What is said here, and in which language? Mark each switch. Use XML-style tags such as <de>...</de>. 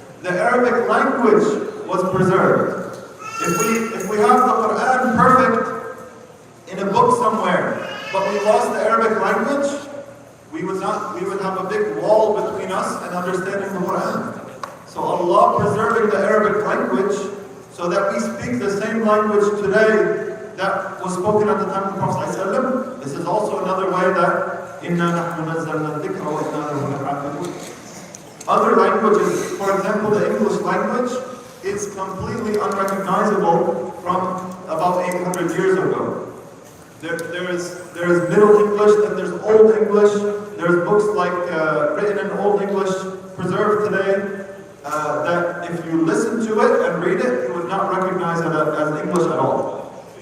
<en>The Arabic language was preserved. If we have the Quran perfect in a book somewhere, but we lost the Arabic language, we would have a big wall between us and understanding the Quran. So Allah preserving the Arabic language so that we speak the same language today that was spoken at the time of the Prophet ﷺ. This is also another way that</en> <ar>إِنَّا نَحْنُ نَزَّلْنَا الذِّكْرَ وَإِنَّا لَهُ لَحَافِظُونَ.</ar> <en>Other languages, for example, the English language, is completely unrecognizable from about 800 years ago. There is Middle English, and there's Old English. There's books like written in Old English preserved today that if you listen to it and read it, you would not recognize it as English at all.</en>